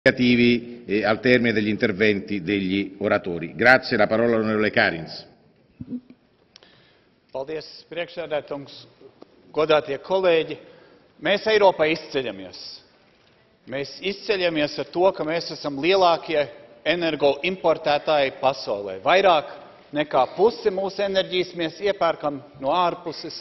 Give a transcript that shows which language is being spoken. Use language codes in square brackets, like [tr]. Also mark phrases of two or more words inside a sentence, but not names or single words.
[it] al termine degli interventi degli oratori. Grazie, la parola all'onorevole Karins. [lv] Paldies, priekšsēdētājs, godātie kolēģi. Mēs Eiropā izceļamies. Mēs izceļamies ar to, ka mēs esam lielākie energoimportētāji pasaulē. Vairāk nekā pusi mūsu enerģijas mēs iepērkam no ārpuses.